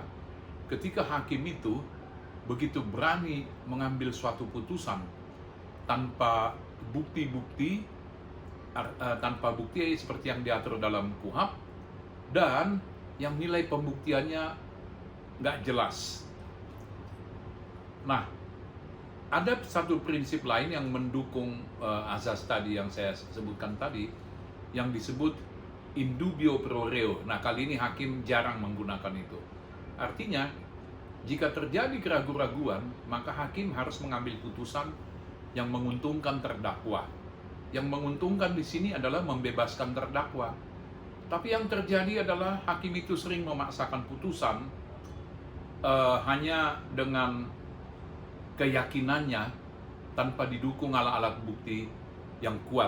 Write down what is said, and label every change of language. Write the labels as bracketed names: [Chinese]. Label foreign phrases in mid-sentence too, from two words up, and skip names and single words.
[Indonesian] Ketika hakim itu begitu berani mengambil suatu putusan tanpa bukti-bukti, seperti yang diatur dalam KUHP, dan yang nilai pembuktiannya nggak jelas. Nah, ada satu prinsip lain yang mendukung azas tadi yang saya sebutkan tadi, yang disebut [Latin] in dubio pro reo. [Indonesian] Nah, kali ini hakim jarang menggunakan itu. Artinya, jika terjadi keraguan-raguan, maka hakim harus mengambil putusan yang menguntungkan terdakwa. Yang menguntungkan di sini adalah membebaskan terdakwa. Tapi yang terjadi adalah hakim itu sering memaksakan putusan hanya dengan keyakinannya tanpa didukung alat-alat bukti yang kuat.